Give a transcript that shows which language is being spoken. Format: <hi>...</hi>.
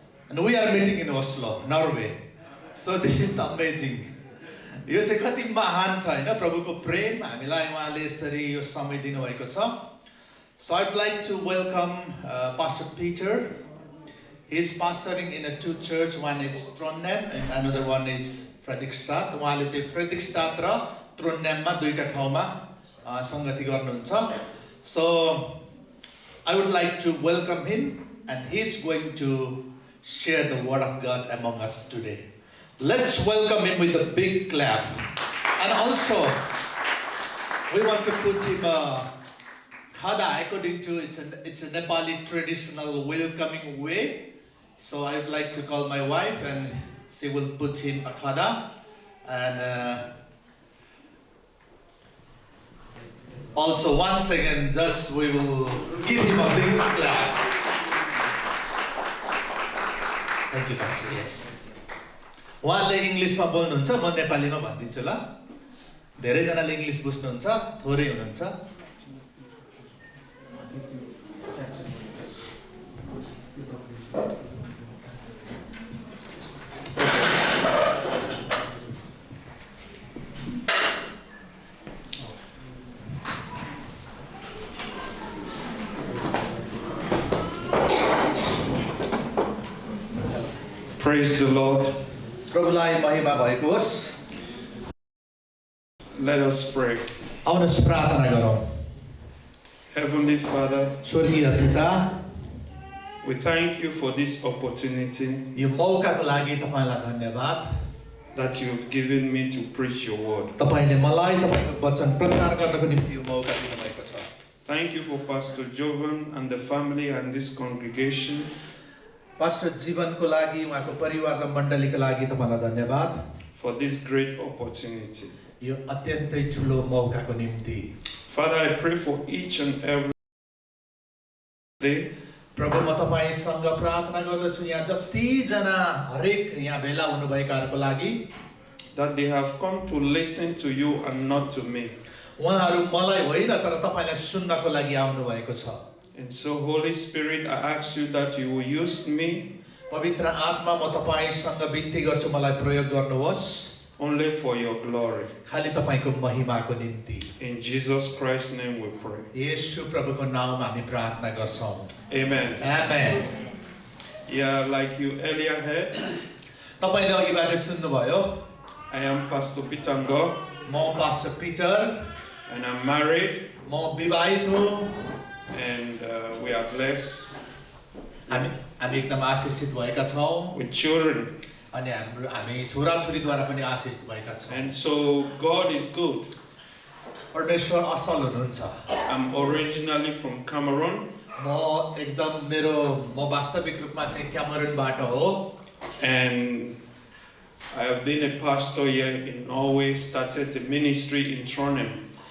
<en>And we are meeting in Oslo, Norway. So this is amazing.</en> <ne>यो चाहिँ कति महान छ हैन प्रभुको प्रेम हामीलाई उहाँले यसरी यो समय दिनुभएको छ.</ne> <en>So I'd like to welcome Pastor Peter. He's pastoring in two churches. One is Trondheim and another one is Fredrikstad.</en> <ne>उहाँले चाहिँ Fredrikstad र Trondheimमा दुईटा ठाउँमा संगति गर्नुहुन्छ.</ne> <en>So I would like to welcome him and he's going to share the word of God among us today. Let's welcome him with a big clap. And also, we want to put him a khada according to it's a Nepali traditional welcoming way. So I would like to call my wife and she will put him a khada. And also once again, just we will give him a big clap. Thank you, Pastor. Yes.</en> <ne>उहाँले इङ्ग्लिसमा बोल्नुहुन्छ म नेपालीमा भनिदिन्छु ल. धेरैजनाले English बुझ्नुहुन्छ, थोरै हुनुहुन्छ.</ne> <en>Praise the Lord.</en> <ne>प्रभुलाई महिमा भएको होस्.</ne> <en>Let us pray.</en> <ne>आउनुहोस् प्रार्थना गरौँ.</ne> <en>Heavenly Father,</en> <ne>स्वर्गीय पिता,</ne> <en>we thank you for this opportunity</en> <ne>यो मौकाको लागि तपाईलाई धन्यवाद</ne> <en>that you've given me to preach your word.</en> <ne>तपाईले मलाई तपाईको वचन प्रचार गर्नको निम्ति यो मौका दिनुभएको छ.</ne> <en>Thank you for Pastor Jovan and the family and this congregation.</en> <ne>Pastor जीवनको लागि उहाँको परिवार र मण्डलीको लागि तपाईलाई धन्यवाद</ne> <en>for this great opportunity.</en> <ne>यो अत्यन्तै ठुलो मौकाको निम्ति.</ne> <en>Father, I pray for each and every day</en> <ne>प्रभु म तपाईसँग प्रार्थना गर्दछु यहाँ जति जना हरेक यहाँ भेला हुनुभएकाहरुको लागि</ne> <en>that they have come to listen to you and not to me.</en> <ne>उहाँहरु मलाई होइन तर तपाईलाई सुन्नको लागि आउनु भएको छ.</ne> <en>And so Holy Spirit, I ask you that you will use me</en> <ne>पवित्र आत्मा म तपाईसँग बिन्ती गर्छु मलाई प्रयोग गर्नुहोस्</ne> <en>only for your glory.</en> <ne>खाली तपाईको महिमाको निम्ति.</ne> <en>In Jesus Christ's name we pray.</en> <ne>येशू प्रभुको नाममा हामी प्रार्थना गर्छौं.</ne> <en>Amen. Amen. Yeah, like you earlier heard,</en> <ne>तपाईले अघिबाट सुन्नुभयो.</ne> <en>I am Pastor Peter Ngo,</en> <ne>म pastor Peter</ne> <en>and I'm married,</en> <ne>म विवाहित हुँ.</ne> <en>and we are blessed</en> <ne>हामी एकदम आशीषित भएका छौं</ne> <en>with children.</en> <ne>अनि हामी छोराछोरीद्वारा पनि आशीषित भएका छौं.</ne> <en>And so God is good.</en> <ne>परमेश्वर असल हुनुहुन्छ.</ne> <en>I'm originally from Cameroon,</en> <ne>म एकदम म वास्तविक रूपमा चाहिँ क्यामेरुनबाट हो.</ne> <en>and I have been a pastor here in Norway, started a ministry in Trondheim.</en>